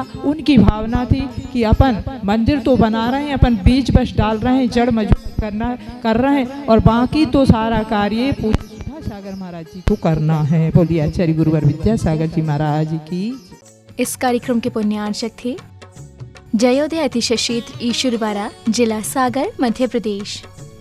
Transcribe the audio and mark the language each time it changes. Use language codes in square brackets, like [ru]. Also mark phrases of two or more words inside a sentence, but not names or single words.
[hi] उनकी भावना थी कि अपन मंदिर तो बना रहे हैं, अपन बीज बस डाल रहे हैं, जड़ मजबूत कर रहे हैं और बाकी तो सारा कार्य पूज्य सुधा सागर महाराज जी को करना है। बोलिए आचार्य गुरुवर विद्यासागर जी महाराज की। इस कार्यक्रम के पुण्यार्चक थे जयोदय अतिशय क्षेत्र ईश्वरवाड़ा, जिला सागर, मध्य प्रदेश।